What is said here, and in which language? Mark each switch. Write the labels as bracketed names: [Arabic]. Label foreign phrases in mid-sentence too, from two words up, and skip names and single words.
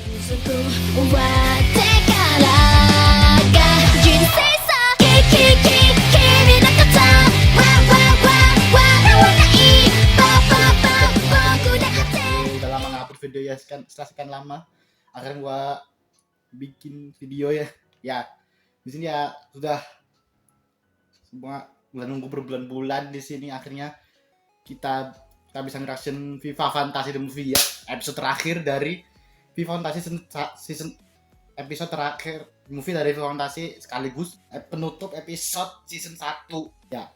[Japanese] そこ終わってからが人生さ君のことわ笑わない僕だって [Indonesian] Udah lama ngupload video ya, setelah sekian lama akhirnya gua bikin video ya. Ya, di sini ya sudah semua nunggu berbulan-bulan di sini akhirnya kita bisa ngerasain FIFA Fantasy The Movie ya, episode terakhir dari FIFA Fantasy season episode terakhir movie dari FIFA Fantasy sekaligus penutup episode season 1 ya.